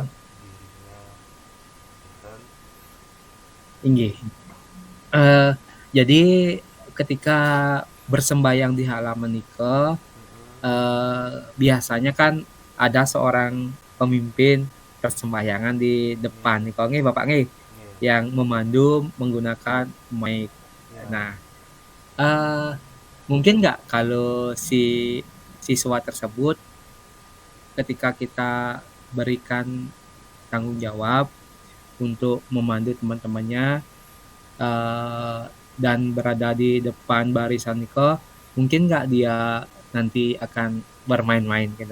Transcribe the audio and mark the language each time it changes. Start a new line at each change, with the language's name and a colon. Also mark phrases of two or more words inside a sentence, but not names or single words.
Indonesian: terhadap dirinya dan inggih. Eh, jadi ketika bersembayang di halaman niko, biasanya kan ada seorang pemimpin persembahyangan di depan niko nggih Bapak nggih, yang memandu menggunakan mic. ya Nah, eh, mungkin nggak kalau si siswa tersebut ketika kita berikan tanggung jawab untuk memandu teman-temannya dan berada di depan barisan niko, mungkin nggak dia nanti akan bermain-main gitu.